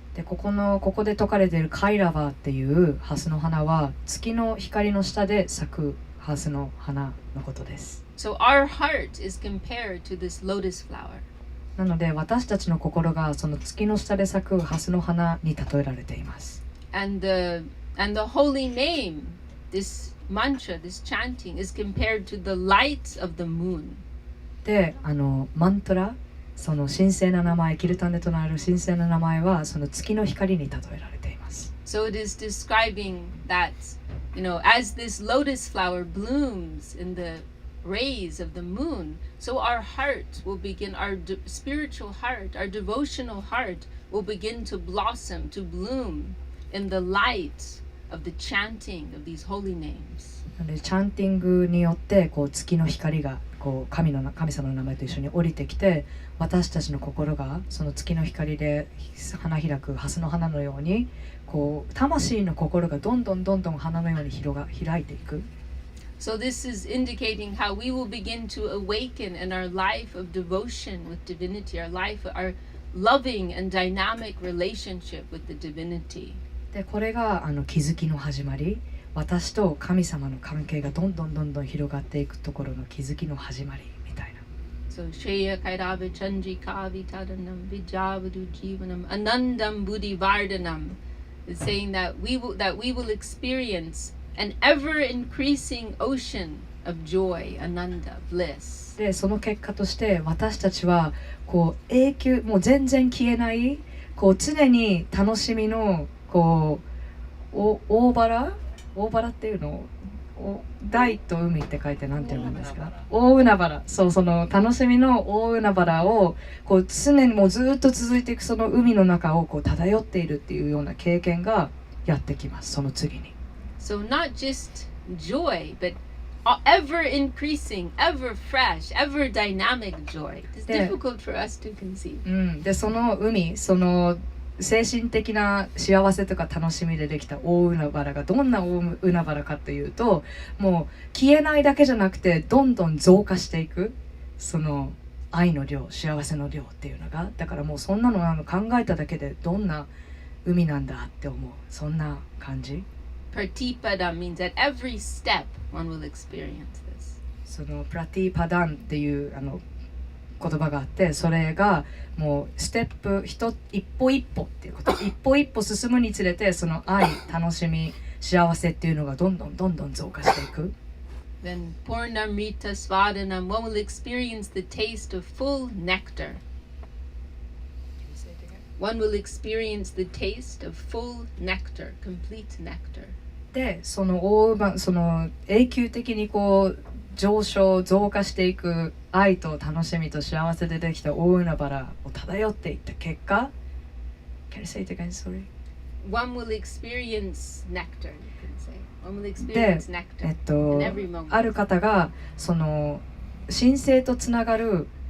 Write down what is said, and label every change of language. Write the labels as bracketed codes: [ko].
[ja] でここで説かれているカイラバーっていうハスの花は月の光の下で咲くハスの花のことです。 [en] So our heart is compared to this lotus flower. [ja] なので私たちの心がその月の下で咲くハスの花に例えられています。 [en] And the holy name, this mantra, this chanting, is compared to the light of the moon. [ja] でマントラ、その神聖な名前、キルタンで唱える神聖な名前はその月の光に例えられています。 [en] So it is describing that, as this lotus flower blooms in the rays of the moon, so our heart will begin, our spiritual heart, our devotional heart will begin to blossom, to bloom in the light of the chanting of these holy names. [ja] でチャンティングによってこう月の光がこう神様の名前と一緒に降りてきて、私たちの心がその月の光で花開くハスの花のようにこう魂の心がどんどん花のように開いていく。 [en] So this is indicating how we will begin to awaken in our life of devotion with divinity, our loving and dynamic relationship with the divinity. [ja] でこれが気づきの始まり、私と神様の関係がどんどん広がっていくところの気づきの始まりみたいな。 [en] So [sa] Shreya Kairava Chandrika Vitaranam Vijavadu Jivanam Anandam Buddhi Vardhanam [en] is saying that we will experience an ever increasing ocean of joy, ananda, bliss. [ja] でその結果として私たちはこう永久、もう全然消えないこう常に楽しみのこう大原っていうのを大と海って書いてなんて読むんですか？大海原。その楽しみの大海原をこう常にもうずっと続いていくその海の中をこう漂っているっていうような経験がやってきます。その次に。 [en] So not just joy, but ever increasing, ever fresh, ever dynamic joy. It's difficult for us to conceive. [ja] でその海、その精神的な幸せとか楽しみでできた大海原がどんな大海原かというと、もう消えないだけじゃなくてどんどん増加していくその愛の量、幸せの量っていうのが、だからもうそんなの考えただけでどんな海なんだって思う、そんな感じ。 [en] Pratipada means at every step one will experience this. [ja] そのプラティパダンっていう言葉があって、それがもうステップ一歩一歩っていうこと。一歩一歩進むにつれてその愛、楽しみ、幸せっていうのがどんどん増加していく。 [en] Then Purnamrita Svadanam, one will experience the taste of full nectar. One will experience the taste of full nectar, complete nectar. [ja] で、その永久的にこう増加していく愛と楽しみと幸せでできた大海原を漂っていった結果、 [en] Can you say it again? Sorry. One will experience nectar, you can say. One will experience nectar in every moment. [ja] ある方がその神聖とつながる